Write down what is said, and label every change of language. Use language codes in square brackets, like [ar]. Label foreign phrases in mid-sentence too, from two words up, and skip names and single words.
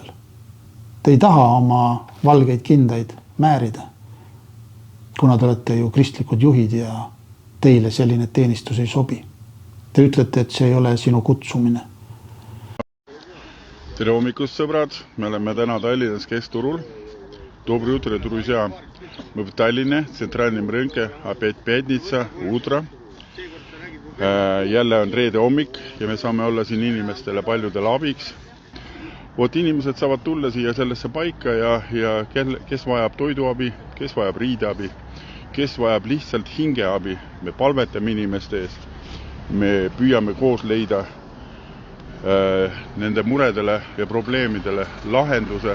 [et] Te ei taha oma valgeid kindaid määrida, kuna te olete ju kristlikud juhid ja teile selline teenistus ei sobi. Te ütlete, et see ei ole sinu kutsumine. Tere hommikust, sõbrad! Me oleme täna Tallinnas Keskturul. [ru] Доброе утро, друзья! Мы в Tallinne, центральном рынке, опять пятница, утро. [et] Jälle on reede hommik ja me saame olla siin inimestele paljudele abiks. Inimesed saavad tulla siia sellesse paika ja kes vajab toiduabi, kes vajab riideabi, kes vajab lihtsalt hingeabi. Me palvetame inimeste eest. Me püüame koos leida nende muredele ja probleemidele lahenduse.